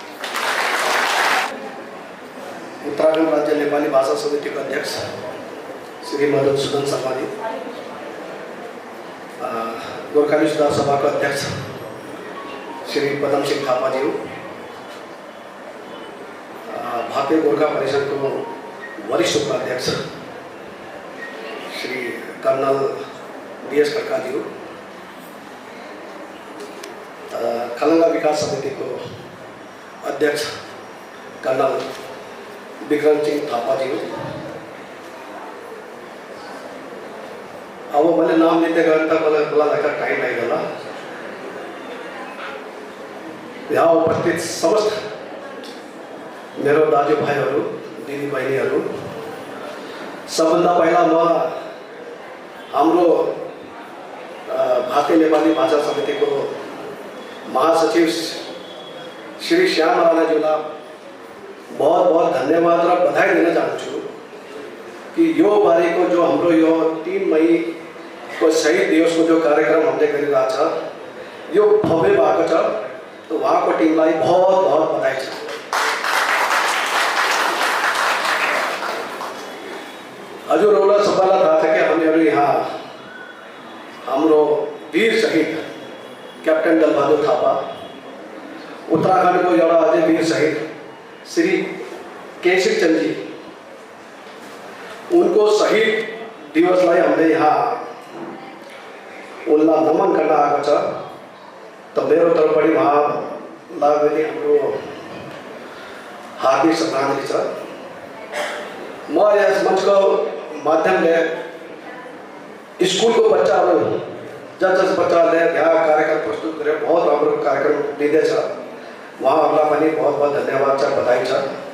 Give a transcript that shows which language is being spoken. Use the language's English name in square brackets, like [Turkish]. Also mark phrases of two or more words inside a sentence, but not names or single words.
[Nepali] उत्तराखंड राज्य नेपाली भाषा समिति के अध्यक्ष श्री मधुसूदन शर्मा जी, गोरखाली सुधार सभा का अध्यक्ष श्री पदम सिंह थापा जी, भारतीय गोरखा परिषद को वरिष्ठ उपाध्यक्ष श्री कर्नल डी.एस. खड़का जी, खलंगा विकास समिति को अध्यक्ष कर्नल विक्रम सिंह थापा जी। अब मैले नाम लिँदै गएर त मलाई बोलाउँदा टाइम लाग्दैन। यहाँ उपस्थित समस्त मेरो दाजुभाइहरू दिदीबहिनीहरू, सबभन्दा पहिला म हाम्रो भारतीय नेपाली भाषा समितिको महासचिव श्री श्याम राणाज्यूलाई [Hindi] बहुत बहुत [Nepali] धन्यवाद र बधाई दिन चाहन्छु कि यो बारेको जो हाम्रो यो 3 मई को शहीद दिवस को जो कार्यक्रम हमले गरिरहेछ यो भव्य भएको छ। तो उहाँको टिमलाई [Hindi] बहुत बहुत [Nepali] बधाई छ। हजुरहरूलाई सबैलाई थाहा छ कि हामीहरू यहाँ हाम्रो वीर शहीद कैप्टन दलबहादुर थापा, उत्तराखंड को एउटा अझै वीर शहीद श्री केसरी चंद जी, उनको शहीद दिवसलाई हामीले यहाँ उनलाई नमन गर्न आएको छ। तो मेरो तर्फबाट उहाँलाई पनि हाम्रो हार्दिक श्रद्धाञ्जली छ। म यस मंचको माध्यमले स्कूल को बच्चाहरू जस बच्चाहरूले यहाँ कार्यक्रम प्रस्तुत गरे बहुत राम्रो कार्यक्रम दिँदैछ, उहाँहरूलाई पनि [Hindi] बहुत बहुत [Nepali] धन्यवाद छ, बधाई छ।